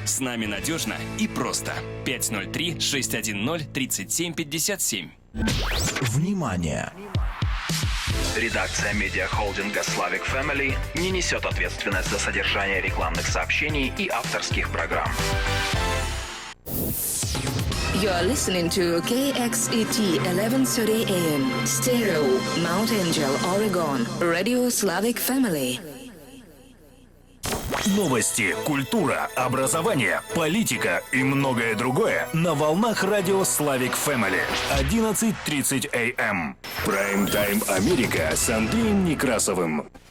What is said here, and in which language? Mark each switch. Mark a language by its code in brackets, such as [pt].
[ru] С нами надежно и просто. 503-610-3757. Внимание! Редакция медиахолдинга Slavic Family не несет ответственность за содержание рекламных сообщений и авторских программ. [en] You're listening to KXET 1130 AM, Stereo, Mount Angel, Oregon, Radio Slavic Family. [ru] Новости, культура, образование, политика и многое другое на волнах радио Slavic Family. [en] 11:30 AM. [ru] Прайм-тайм Америка с Андреем Некрасовым.